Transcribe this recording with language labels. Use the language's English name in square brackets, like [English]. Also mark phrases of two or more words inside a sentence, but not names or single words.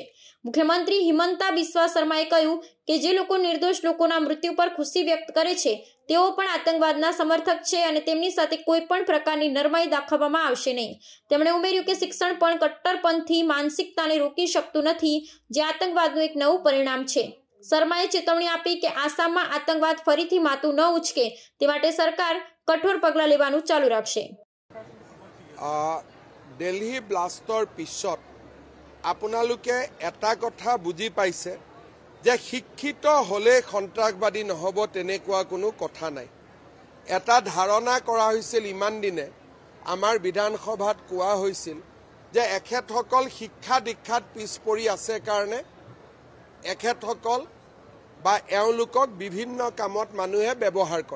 [Gujarati] મુખ્યમંત્રી હિમંતા બિસ્વા શર્માએ કહ્યું કે જે લોકો નિર્દોષ લોકોના મૃત્યુ પર ખુશી વ્યક્ત કરે છે તેઓ પણ આતંકવાદના સમર્થક છે અને તેમની સાથે કોઈ પણ પ્રકારની નરમાઈ દાખવવામાં આવશે નહીં। તેમણે ઉમેર્યું કે શિક્ષણ પણ કટ્ટરપંથી માનસિકતાને રોકી શકતું નથી જે આતંકવાદનું એક નવું પરિણામ છે। શર્માએ ચેતવણી આપી કે આસામમાં આતંકવાદ ફરીથી માથું ન ઉચકે તે માટે સરકાર કઠોર પગલાં લેવાનું ચાલુ રાખશે। [Assamese] দিল্লী ব্লাষ্টৰ পিছত আপোনালোকে এটা কথা বুজি পাইছে যে শিক্ষিত হলে সন্ত্ৰাসবাদী নহব তেনেকুৱা কোনো কথা নাই। এটা ধাৰণা কৰা হৈছিল ইমান দিনে আমাৰ বিধানসভাত কোৱা হৈছিল যে এখেতসকল শিক্ষা দীক্ষাত পিছ পৰি আছে কাৰণে এখেতসকল বা এওঁলোকক বিভিন্ন কামত মানুহে ব্যৱহাৰ কৰে।